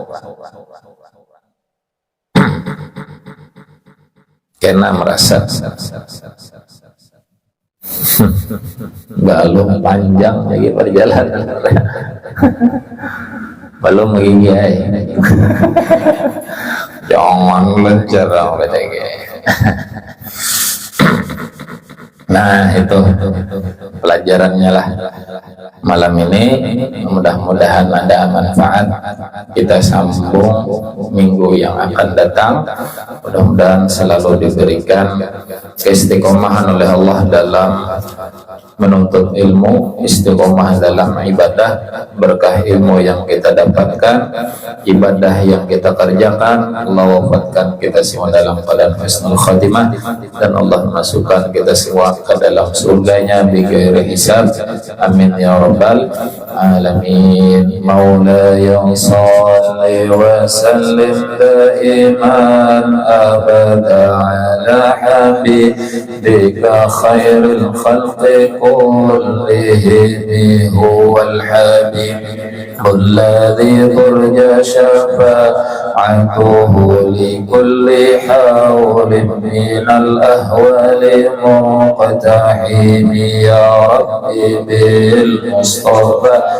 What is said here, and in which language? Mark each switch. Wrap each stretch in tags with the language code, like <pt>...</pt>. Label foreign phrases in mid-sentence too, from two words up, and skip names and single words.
<id>Kena merasa belum panjang lagi perjalanan, belum menggigih. Jangan lencer BTG. Nah, itu pelajarannya lah malam ini. Mudah-mudahan ada manfaat. Kita sambung minggu yang akan datang. Mudah-mudahan selalu diberikan keistiqomahan oleh Allah dalam menuntut ilmu, istiqomah dalam ibadah, berkah ilmu yang kita dapatkan, ibadah yang kita kerjakan. Allah wafatkan kita semua dalam keadaan</id> <ar>حسن الخاتمة,</ar> <id>dan Allah masukkan kita semua ke dalam surganya</id> <ar>بغير حساب. آمين يا رب العالمين. مولاي صل وسلم دائما أبدا على حبيبك خير الخلق كلهم هو الحبيب الذي ترجى شفاعته لكل حول من الأهوال مقتحم يا ربي بالمصطفى</ar>